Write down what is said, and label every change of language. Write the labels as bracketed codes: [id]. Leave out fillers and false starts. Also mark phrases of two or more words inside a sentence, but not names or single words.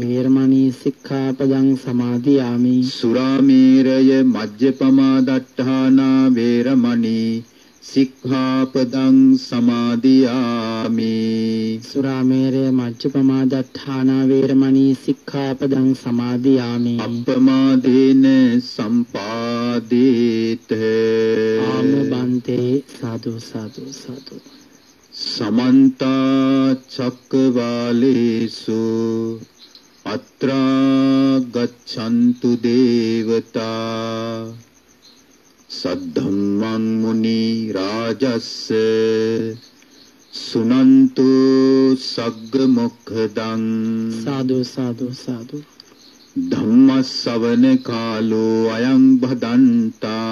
[pi] รมณีสิกขาปดังสมาดิยามิสุราเมรยมัจจปมาดัฏฐานาเวรมณีสิกขาปดังสมาดิยามิสุราเมรยมัจจปมาดัฏฐานาเวรมณีสิกขาปดังสมาดิยามิอัปปมาเดเนสัมปาดิเตอามุบันเตสาธุสาธุสาธุ समन्ता चक्रवालेषु अत्रा गच्छन्तु देवता सद्धम्मं मुनि राजस्य सुनन्तु सग्गमुखदं साधु साधु साधु धम्मश्रवण कालो अयं भदन्ता